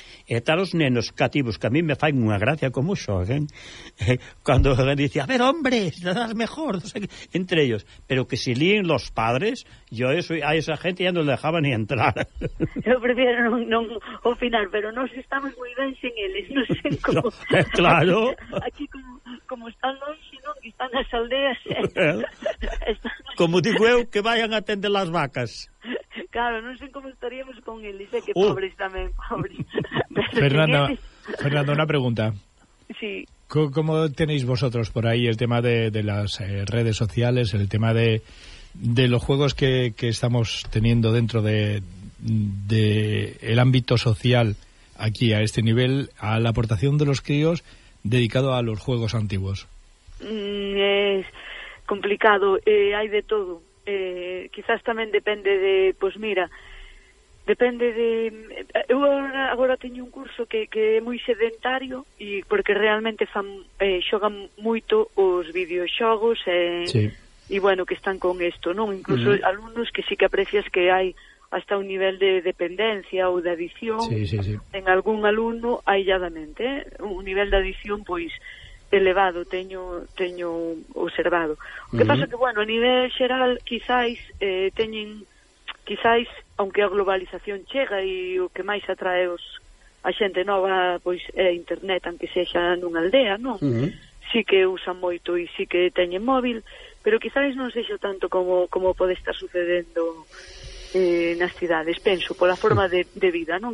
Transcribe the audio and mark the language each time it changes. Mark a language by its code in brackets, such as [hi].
[gl] E tal os nenos cativos, que a mí me fai unha gracia como xoguen, cando dice, a ver, hombre, das mejor, o sea, entre ellos. [es] Pero que se líen los padres, yo eso, a esa gente ya non dejaba ni entrar. [gl] Eu prefiro non opinar, pero nos estamos moi ben sen eles, non sen como... No, claro. Aquí como están longe, non, que están as aldeas. Están... [es] Como digo eu, que vayan a atender las vacas. [gl] Claro, non sei como estaríamos con eles, que pobres tamén, pobres. Fernando, unha pregunta. Sí. [es] Como tenéis vosotros por aí el tema de las redes sociales, el tema de los juegos que estamos teniendo dentro de el ámbito social aquí a este nivel, a la aportación de los críos dedicado a los juegos antiguos? Es complicado, hay de todo. [gl] Quizás tamén depende de, pues mira, depende de... Eu agora teño un curso que é moi sedentario e porque realmente xogan moito os videoxogos sí, e bueno, que están con isto, non? Incluso alumnos que sí que aprecias que hai hasta un nivel de dependencia ou de adicción, sí. En algún alumno aisladamente, un nivel de adicción pois elevado, teño observado. O que pasa que, bueno, a nivel xeral, quizáis teñen, quizáis, aunque a globalización chega e o que máis atrae os a xente nova, pois, é a internet, aunque sexa nunha aldea, non? Sí que usan moito e sí que teñen móvil, pero quizáis non sexa tanto como pode estar sucedendo nas cidades, penso, pola forma de vida, non?